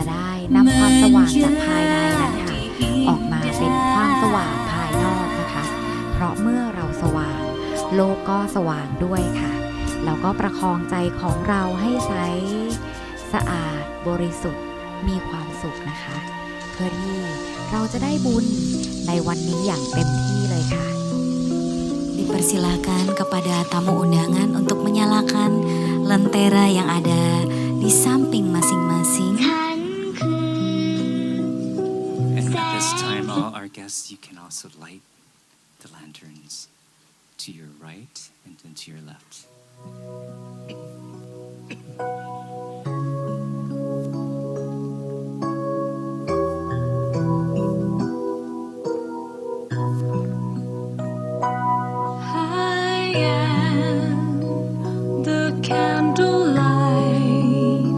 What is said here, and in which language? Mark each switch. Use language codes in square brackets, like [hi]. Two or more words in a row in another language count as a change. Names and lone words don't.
[th] ได้นำความสว่างจากภายในนั้นค่ะออกมาเป็นความสว่างภายนอกนะคะ เพราะเมื่อเราสว่างโลกก็สว่างด้วยค่ะเราก็ประคองใจของเราให้ใสสะอาดบริสุทธิ์มีความสุขนะคะ เพื่อที่เราจะได้บุญในวันนี้อย่างเต็มที่เลยค่ะ [id] Dipersilakan kepada tamu undangan untuk menyalakan lentera yang ada di samping masing-masing. [en] And at this time, all our guests, you can also light the lanterns to your right and then to your left. I am the candlelight.